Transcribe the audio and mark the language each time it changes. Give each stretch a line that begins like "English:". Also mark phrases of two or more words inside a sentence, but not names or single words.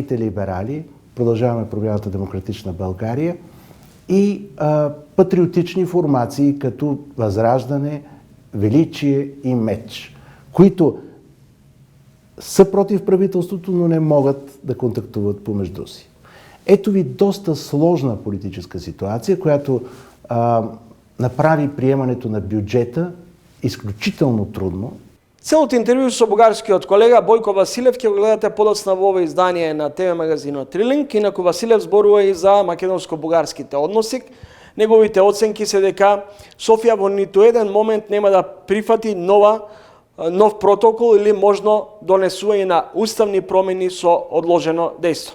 Bulgarian: Градските либерали, Продължаваме промяната Демократична България и патриотични формации като Възраждане, Величие и Меч, които са против правителството, но не могат да контактуват помежду си. Ето ви доста сложна политическа ситуация, която направи приемането на бюджета изключително трудно.
Macedonian: Целото интервју со бугарскиот колега Бојко Василев ќе го гледате подоцна во ова издание на ТВ магазинот Трилинг. Инаку Василев зборува и за македонско-бугарските односи. Неговите оценки се дека Софија во ниту еден момент нема да прифати нов протокол или можно донесување на уставни промени со одложено дејство.